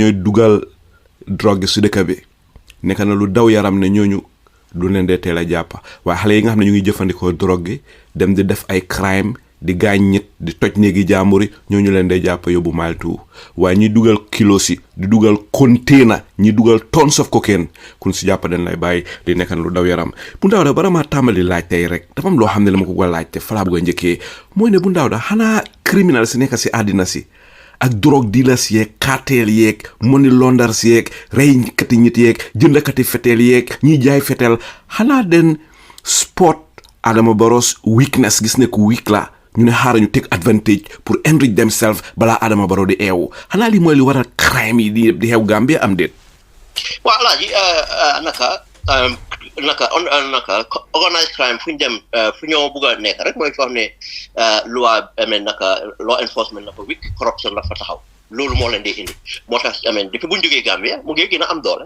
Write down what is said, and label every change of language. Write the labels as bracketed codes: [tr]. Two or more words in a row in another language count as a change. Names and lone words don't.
[wo] ñooy dugal drogue gi si dëkk bi nekk na lu daw yaram ne ñooñu du leen dee teel a jàpp waaye xale yi nga xam ne ñu ngi jëfandikoo drogue gi dem di def ay crime di gaañ nit di toj néegi jàmburi ñooñu leen dee jàpp yóbbu maltu waaye ñi dugal kilo si di dugal container ñi dugal [en] tons of cocaine [wo] kun si jàpp dañ lay bàyyi li nekk na lu daw yaram Bun Dawda bara maa tàmbali laaj tey rek dafa am loo xam ne la ma ko ko laaj te falaa bëgg a njëkkee mooy ne Bun Dawda xanaa criminals nekk si àddina si ak drogue dealers yeeg cartel yeeg [en] money launderers [wo] yeeg reykati nit yeeg jëndakati fetel yeeg ñiy jaay fetel xanaa den spot Adama Barrow's weakness gis ne ku weak la ñu ne xaaral ñu [en] take advantage [wo] pour [en] enrich themselves [wo] balaa Adama Barrow di eewu xanaa li mooy li waral crime yi di xew Gambia am déet. waaw Alaaji naka [en] organized crime [wo] fu ñu dem fu ñoo bugg a nekk rek mooy foo xam ne loi [en] law enforcement [wo] la fa weak corruption la fa taxaw loolu moo leen di indi moo tax depuis bu ñu jógee Gambia mu ngi gën a am doole